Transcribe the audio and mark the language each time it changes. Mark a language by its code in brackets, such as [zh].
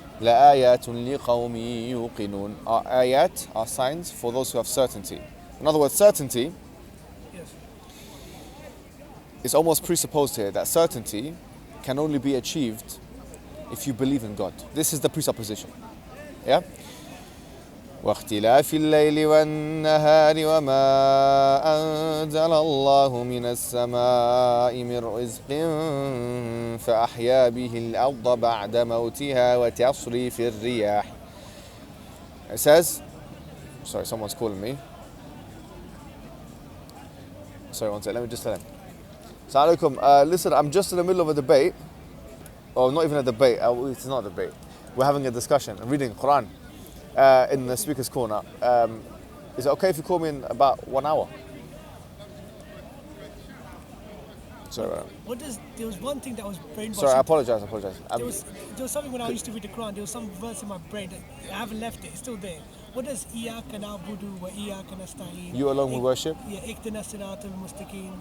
[ar] لَآيَاتٌ لِقَوْمٍ يُوقِنُونَ. [en] Are ayat, are signs for those who have certainty. In other words, certainty is almost presupposed here, that certainty can only be achieved if you believe in God. This is the presupposition. Yeah? [ar] واختلاف الليل والنهار وما أنزل الله من السماء من رزق فأحيا به الأرض بعد موتها وتصريف الرياح. [en] It says, sorry, someone's calling me. Sorry, one second, let me just tell him. Assalamu alaikum. Listen, I'm just in the middle of a debate. Or not even a debate, it's not a debate. We're having a discussion. I'm reading Quran in the speaker's corner. Is it okay if you call me in about 1 hour? Sorry. There was one thing that was brainwashing. Sorry, I apologize. There was something when I used to read the Quran, there was some verse in my brain that I haven't left it, it's still there. What does [ar] إِيَّاكَ نَعْبُدُ وَإِيَّاكَ نَسْتَعِينُ? [en] You alone who worship? [ar] Yeah, اِهْدِنَا الصِّرَاطَ الْمُسْتَقِيمَ.